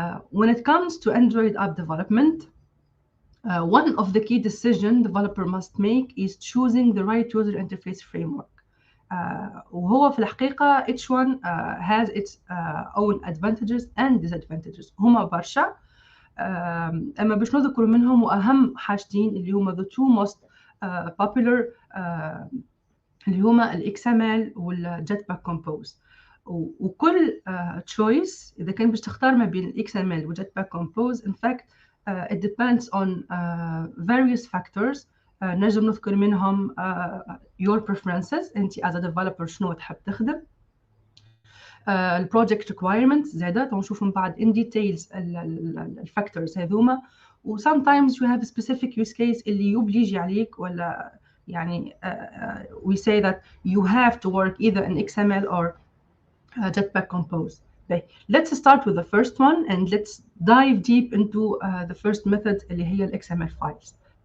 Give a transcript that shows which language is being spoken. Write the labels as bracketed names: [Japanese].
[English] When it comes to Android app development, one of the key decisions developer must make is choosing the right user interface framework. [Arabic] وهو في الحقيقة [English] each one has its own advantages and disadvantages. [Arabic] هما برشا، أما باش نذكر منهم وأهم حاجتين اللي هما [English] the two most popular [Arabic] اللي هما ال XML وال Jetpack Compose. وكل choice إذا كان باش تختار ما بين ال XML و Jetpack Compose, [English] in fact it depends on various factors. [Arabic] نجم نذكر منهم [English] your preferences، [Arabic] أنت [English] as a developer [Arabic] شنو تحب تخدم، ال [English] project requirements [Arabic] زادة ونشوف من بعد [English] in details [Arabic] ال factors هذوما. [English] و sometimes you have a specific use case [Arabic] اللي يبليجي عليك، ولا يعني [English] we say that you have to work either in XML or Jetpack Compose. Let's start with the first one and let's dive deep into the first method [Arabic] اللي هي ال [English] XML files.